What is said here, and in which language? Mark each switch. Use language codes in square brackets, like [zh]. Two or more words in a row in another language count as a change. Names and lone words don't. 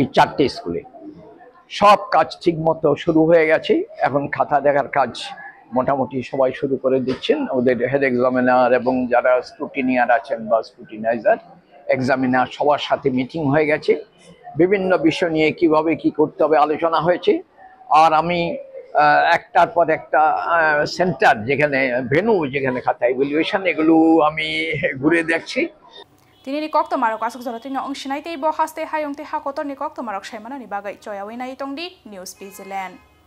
[bn] 4টে স্কুলে সব কাজ ঠিকমতো শুরু হয়ে গেছে এখন খাতা দেখার কাজ মোটামুটি সবাই শুরু করে দিচ্ছেন ওদের [en] head examiner [bn] এবং যারা স্ক্রুটিনিয়ার আছেন বা [en] scrutinizer examiner [bn] সবার সাথে মিটিং হয়ে গেছে বিভিন্ন বিষয় নিয়ে কিভাবে কি করতে হবে আলোচনা হয়েছে আর আমি একটার পর একটা সেন্টার যেখানে ভেন্যু যেখানে খাতা ইভ্যালুয়েশন এগুলো আমি ঘুরে দেখছি [trp] Tinini Koktomarok asuk zolotino ongshinaitei bo haste hayongte hakotorni Koktomarok shaimanani bagai choyawinai tongdi News Zealand.